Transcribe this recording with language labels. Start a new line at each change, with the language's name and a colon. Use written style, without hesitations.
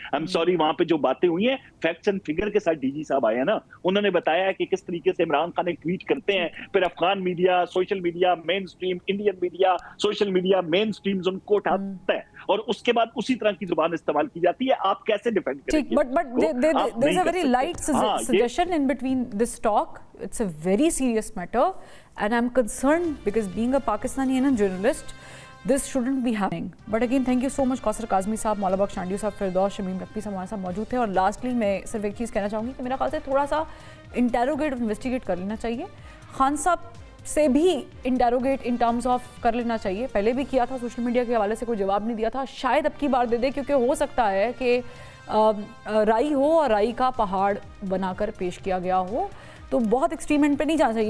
Urdu: I'm sorry, وہاں پہ جو باتیں ہوئی ہیں فیکٹس اینڈ فگر کے ساتھ ڈی جی صاحب آئے ہیں نا, انہوں نے بتایا کہ کس طریقے سے عمران خان ایک ٹویٹ کرتے ہیں, پھر افغان میڈیا, سوشل میڈیا مین stream, Indian media, social media مین اسٹریمز ان کو اٹھاتا ہے, اور اس کے بعد اسی طرح کی زبان استعمال کی جاتی ہے. آپ کیسے ڈیفینڈ کریں گے؟
English: But there is a very light suggestion in between this talk. It's a very serious matter, and I'm concerned because being a Pakistani and a journalist, this shouldn't be happening. But again, thank you so much
Urdu: Kausar Kazmi صاحب, مولا بخش شانڈیو صاحب, فردوس شمیم نقوی صاحب ہمارے ساتھ موجود تھے. اور lastly میں صرف ایک چیز کہنا چاہوں گی کہ میرا خیال سے تھوڑا سا انٹیروگیٹ انویسٹیگیٹ کر لینا چاہیے. خان صاحب سے بھی انٹیروگیٹ ان ٹرمز آف کر لینا چاہیے. پہلے بھی کیا تھا, سوشل میڈیا کے حوالے سے کوئی جواب نہیں دیا تھا, شاید اب کی بار دے دے, کیونکہ ہو سکتا ہے کہ رائی ہو اور رائی کا پہاڑ بنا کر پیش کیا گیا ہو, تو بہت ایکسٹریم اینڈ پہ نہیں جانا چاہیے.